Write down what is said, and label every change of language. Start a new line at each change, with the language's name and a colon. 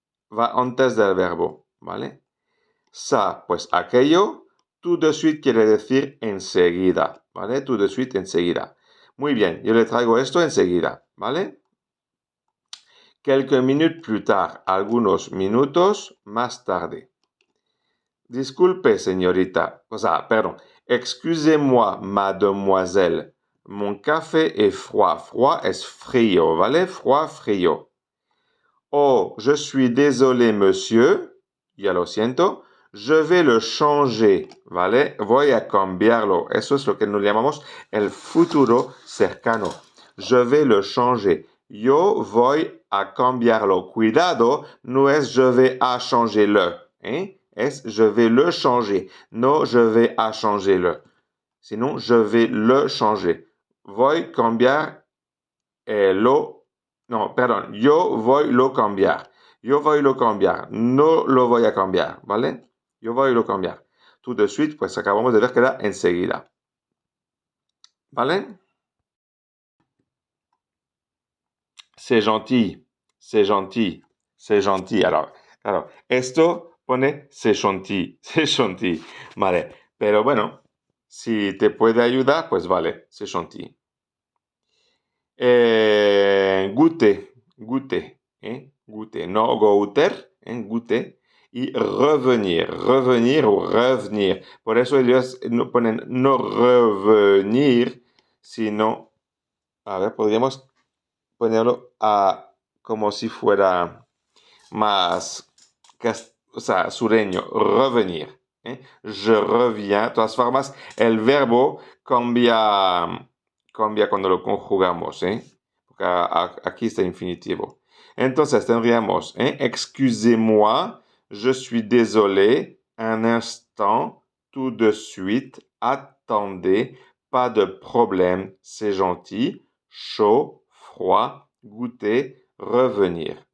Spanish: Va antes del verbo, ¿vale? Ça, pues aquello,
French: tout de suite
Spanish: quiere decir enseguida, ¿vale?
French: Tout de suite,
Spanish: enseguida. Muy bien, yo le traigo esto enseguida, ¿vale?
French: Quelques minutes plus tard,
Spanish: algunos minutos más tarde. Disculpe, señorita, perdón. Excusez-moi,
French: mademoiselle. Mon café est froid. Froid
Spanish: es frío, ¿vale?
French: Froid, frío. Oh, je suis désolé, monsieur.
Spanish: Ya lo siento.
French: Je vais le changer,
Spanish: ¿vale? Voy a cambiarlo. Eso es lo que nos llamamos el futuro cercano.
French: Je vais le changer.
Spanish: Yo voy a cambiarlo. Cuidado, no es
French: je vais a changer-le.
Spanish: Es
French: je vais le changer. No, je vais a changer-le. Sinon, je vais le changer.
Spanish: Voy cambiar lo. No, perdón. Yo voy lo cambiar. Yo voy a cambiar. No lo voy a cambiar, ¿vale? Yo voy a cambiar.
French: Tout de suite,
Spanish: pues acabamos de ver que era enseguida. ¿Vale?
French: C'est gentil, c'est gentil, c'est gentil.
Spanish: Alors, esto pone
French: c'est gentil, c'est gentil.
Spanish: Vale, pero bueno, si te puede ayudar, pues vale,
French: c'est gentil. Goûter, goûter, goûter. No goûter, goûter. Y revenir, revenir o revenir.
Spanish: Por eso ellos no ponen no revenir, sino, a ver, podríamos ponerlo como si fuera más, o sea, sureño, revenir.
French: Je reviens.
Spanish: De todas formas, el verbo cambia cuando lo conjugamos. Porque aquí está infinitivo. Entonces tendríamos,
French: excusez-moi, je suis désolé, un instant, tout de suite, attendez, pas de problème, c'est gentil, chaud, froid, goûter, revenir.